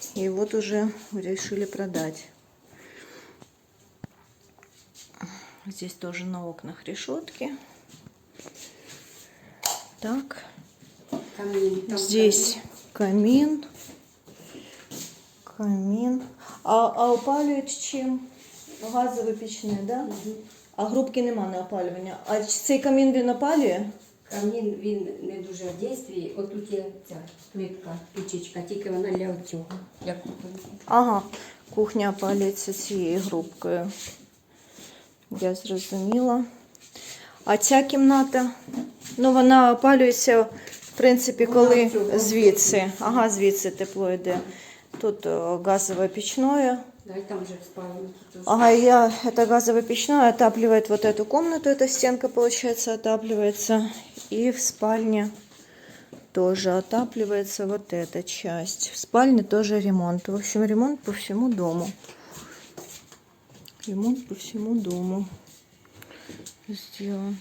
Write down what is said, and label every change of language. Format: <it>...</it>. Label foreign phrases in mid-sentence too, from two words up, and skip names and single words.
<ru>И вот уже решили продать. Здесь тоже на окнах решетки. Так. Камин. Здесь камин. Камин.</ru> <uk>А опалюють чим? Газове пічне, да? А грубки нема на опалювання. А цей камін він опалює? Камін, він не дуже в дійстві. Отут є ця плитка, печечка, тільки вона для цього. Для кухні. Ага, кухня опалюється цією грубкою. Я зрозуміла. А ця кімната, ну вона опалюється, в принципі, коли звідси. Ага, звідси тепло йде. Тут</uk> <ru>газовое печное.</ru> <uk>Да, і там же в спальні. Ага,</uk> <ru>это газовое печное отапливает вот эту комнату, эта стенка, получается, отапливается. И в спальне тоже отапливается вот эта часть. В спальне тоже ремонт. В общем, ремонт по всему дому. Ремонт по всему дому сделан.</ru>